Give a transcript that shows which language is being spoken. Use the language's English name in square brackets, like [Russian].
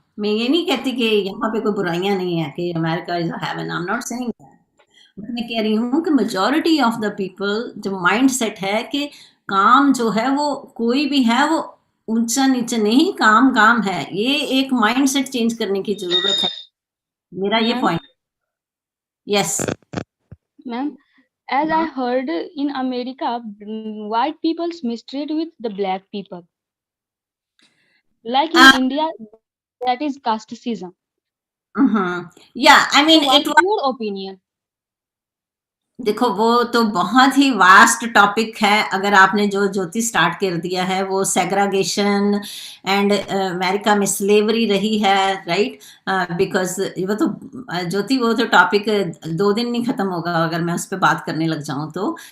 [Hindi] मैं ये नहीं कहती कि यहाँ पे कोई बुराइयां नहीं है कि [English] America is heaven, I am not saying that, [Hindi] but मैं कह रही हूँ कि [English] majority of the people [Hindi] जो माइंड सेट है कि काम जो है वो कोई भी है वो ऊंचा नीचे नहीं, काम है, ये एक माइंड सेट चेंज करने की जरूरत है। मेरा ये point. Yes [English] Ma'am, as I heard in America, white people mistreat with the black people. Like in India, that is casteism. Yeah, I mean, so what's your opinion? [Hindi] देखो, वो तो बहुत ही वास्ट टॉपिक है। अगर आपने जो ज्योति स्टार्ट कर दिया है वो सेग्रीगेशन एंड अमेरिका में स्लेवरी रही है, राइट? बिकॉज वो तो ज्योति, वो तो टॉपिक 2 दिन नहीं खत्म होगा अगर मैं उस पर बात करने लग जाऊं तो।